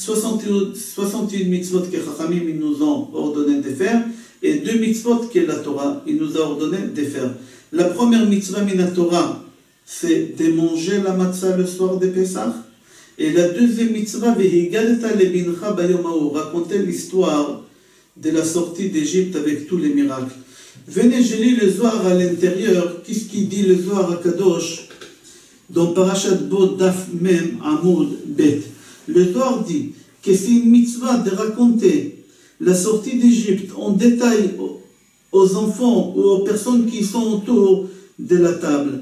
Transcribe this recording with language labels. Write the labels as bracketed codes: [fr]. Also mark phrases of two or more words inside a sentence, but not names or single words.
[fr] 61 mitzvot que Chachamim ils nous ont ordonné de faire, et 2 mitzvot que la Torah il nous a ordonné de faire. La première mitzvah [he] מן התורה, [fr] c'est de manger la matzah le soir de Pessah, et la deuxième mitzvah, [he] והגדת לבנך ביום ההוא, [fr] raconter l'histoire de la sortie d'Égypte avec tous les miracles. Venez, je lis le Zohar à l'intérieur. Qu'est-ce qu'il dit le Zohar à Kadosh dans Parashat Bo Daf Mem Amoud Bet? Le Zohar dit que c'est une mitzvah de raconter la sortie d'Égypte en détail aux enfants ou aux personnes qui sont autour de la table.